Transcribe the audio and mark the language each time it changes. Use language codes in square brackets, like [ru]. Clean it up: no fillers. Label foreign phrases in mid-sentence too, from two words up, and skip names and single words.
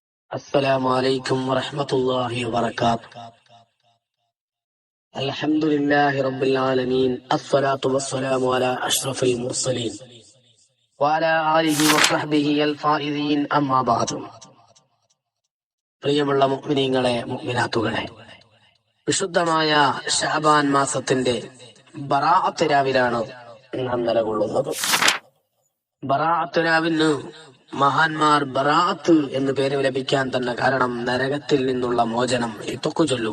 [ar] السلام عليكم ورحمة الله وبركاته. الحمد لله رب العالمين، الصلاة والسلام على أشرف المرسلين وعلى آله وصحبه الفائزين أما بعد. [ml] പ്രിയമുള്ള മുഅ്മിനീങ്ങളെ, മുഅ്മിനാത്തുകളെ, വിശുദ്ധമായ ശഅബാൻ മാസത്തിന്റെ ബറാഅത്ത് രാവിലാണ് നാം നിലകൊള്ളുന്നത്. ബറാഅത്ത് രാവിന് മഹാന്മാർ ബറാഅത്ത് എന്ന് പേര് ലഭിക്കാൻ തന്നെ കാരണം നരകത്തിൽ നിന്നുള്ള മോചനം, ഇതൊക്കെ ചൊല്ലുക.